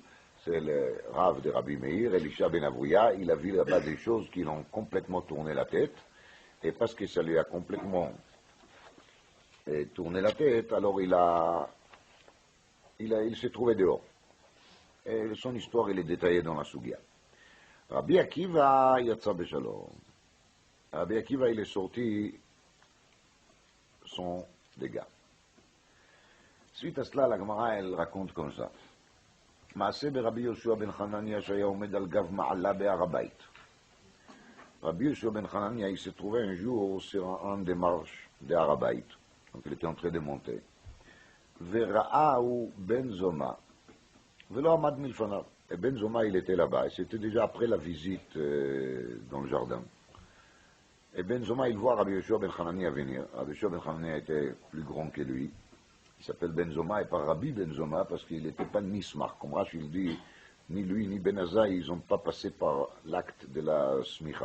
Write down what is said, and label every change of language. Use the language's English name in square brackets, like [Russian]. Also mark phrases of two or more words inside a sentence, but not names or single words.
[French] C'est le Rav de Rabbi Meir, Elisha ben Avouya, il a vu là-bas des choses qui l'ont complètement tourné la tête, et parce que ça lui a complètement tourné la tête, alors il s'est trouvé dehors. Et son histoire, il est détaillée dans la Sugia. [Hebrew] רבי עקיבא יצא בשלום. [French] Rabbi Akiva, il est sorti sans dégâts. Suite à cela, la Gemara, elle raconte comme ça. [Hebrew] מעשה ברבי יהושע בן חנניה שהיה עומד על גב מעלה בהר הבית. רבי יהושע בן חנניה, [French] il s'est trouvé un jour sur un des marches de Har Habayit. Donc il était en train de monter. [Hebrew] וראהו בן זומא, ולא עמד מלפניו. [French] Et Ben Zoma, il était là-bas, et c'était déjà après la visite dans le jardin. Et Ben Zoma, il voit Rabbi Yeshua ben Hanania venir. Rabbi Yeshua ben Hanania était plus grand que lui. Il s'appelle Ben Zoma et pas Rabbi Ben Zoma parce qu'il n'était pas Nismar. Comme Rashi il dit, ni lui ni Ben Azai, ils n'ont pas passé par l'acte de la Smicha.